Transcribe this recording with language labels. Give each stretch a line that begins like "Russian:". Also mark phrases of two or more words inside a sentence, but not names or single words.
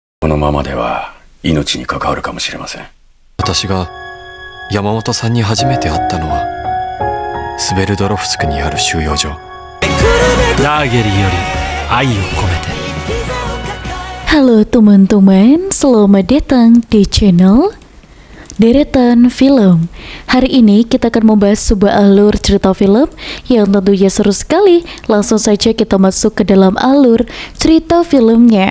Japanese: のままでは命に関わるかもしれません。私が山本さんに初めて会ったのはスベルドロフスクにある収容所。ラーゲリより愛を込めて。
Indonesian: Halo teman-teman, selamat datang di channel Deretan Film. Hari ini kita akan membahas sebuah alur cerita film yang tentunya seru sekali. Langsung saja kita masuk ke dalam alur cerita filmnya.